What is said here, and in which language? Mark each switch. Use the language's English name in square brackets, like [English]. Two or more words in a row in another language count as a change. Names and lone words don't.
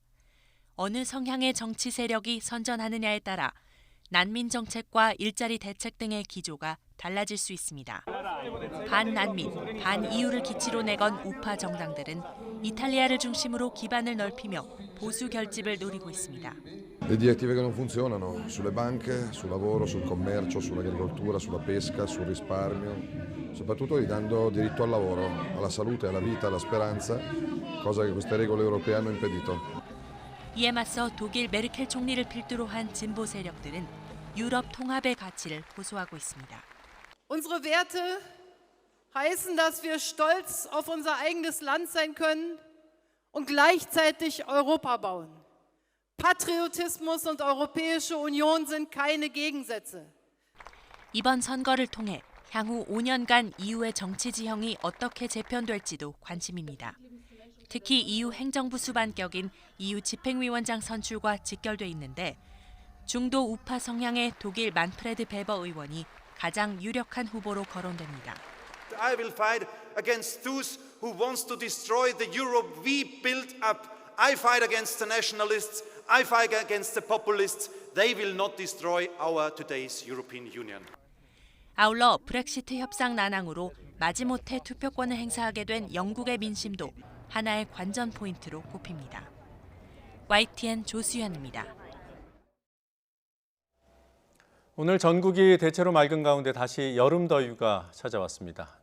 [Korean] 어느 성향의 정치 세력이 선전하느냐에 따라 난민 정책과 일자리 대책 등의 기조가 달라질 수 있습니다. 반난민, 반EU를 기치로 내건 우파 정당들은 이탈리아를 중심으로 기반을 넓히며 보수 결집을 노리고 있습니다. [Italian] Le direttive che non funzionano sulle banche, sul lavoro, sul commercio, sull'agricoltura, sulla pesca, sul risparmio, soprattutto ridando diritto al lavoro, alla salute, alla vita, alla speranza, cosa che queste regole europee hanno impedito. [Korean] 이에 맞서 독일 메르켈 총리를 필두로 한 진보 세력들은 유럽 통합의 가치를 호소하고 있습니다. [German] Unsere Werte heißen, dass wir stolz auf unser eigenes Land sein können und gleichzeitig Europa bauen. Patriotismus und Europäische Union sind keine Gegensätze. [Korean] 이번 선거를 통해 향후 5년간 EU의 정치 지형이 어떻게 재편될지도 관심입니다. 특히 EU 행정부 수반격인 EU 집행위원장 선출과 직결돼 있는데 중도 우파 성향의 독일 만프레드 베버 의원이 가장 유력한 후보로 거론됩니다. [English] I will fight against those who wants to destroy the Europe we built up. I fight against the nationalists. I fight against the populists. They will not destroy our today's European Union. [Korean] 아울러 브렉시트 협상 난항으로 마지못해 투표권을 행사하게 된 영국의 민심도 하나의 관전 포인트로 꼽힙니다. YTN 조수현입니다. 오늘 전국이 대체로 맑은 가운데 다시 여름 더위가 찾아왔습니다.